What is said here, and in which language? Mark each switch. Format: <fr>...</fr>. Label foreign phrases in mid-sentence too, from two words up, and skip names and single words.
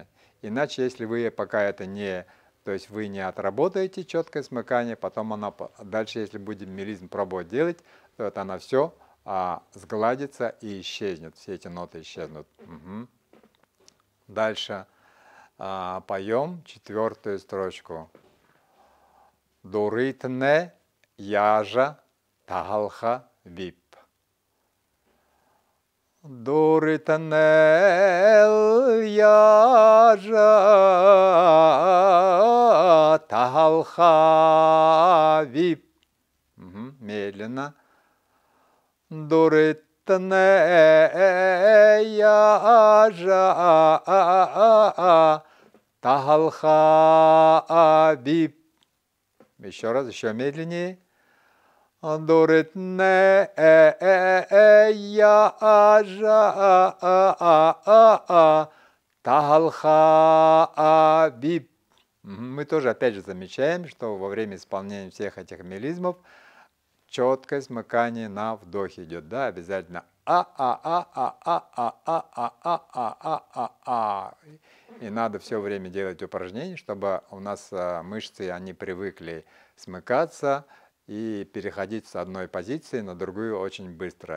<ru>Иначе, если вы пока это не, то есть вы не отработаете четкое смыкание, потом она дальше, если будем мелизм пробовать делать, то это она все сгладится и исчезнет, все эти ноты исчезнут. Дальше поем 4-ю строчку. Дуритне яжа тахал хабиб. Дуританел яжа тахалхавип. Медленно. Дуританел яжа тахалхавип. Еще раз, еще медленнее. Дуритне яжа тахалхавип. Мы тоже опять же замечаем, что во время исполнения всех этих мелизмов четкое смыкание на вдохе идет, да, обязательно И надо все время делать упражнения, чтобы у нас мышцы, они привыкли смыкаться и переходить с одной позиции на другую очень быстро.</ru>